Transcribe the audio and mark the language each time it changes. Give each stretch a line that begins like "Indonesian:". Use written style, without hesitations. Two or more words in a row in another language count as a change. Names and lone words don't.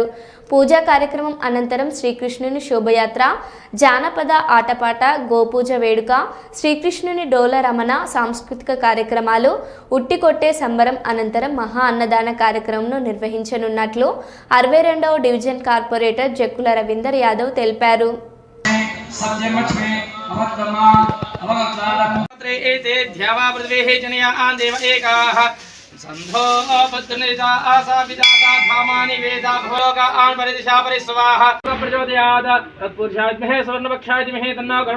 Telugu: పూజా కార్యక్రమం అనంతరం శ్రీకృష్ణుని శోభయాత్ర, జానపద ఆటపాట, గోపూజ వేడుక, శ్రీకృష్ణుని డోల రమణ, సాంస్కృతిక కార్యక్రమాలు, ఉట్టికొట్టే సంబరం అనంతరం మహా అన్నదాన కార్యక్రమంను నిర్వహించనున్నట్లు 62వ డివిజన్ కార్పొరేటర్ జక్కుల రవీందర్ యాదవ్ తెలిపారు.
Sanskrit: संधो पद्मनिता आसा विदाता धामानि वेदा भोगा आन परिदिशा परिस्वाह प्रचोदयात् तत्पुरुषाय विद्महे स्वर्णपक्षाय धीमहि तन्नो गरुड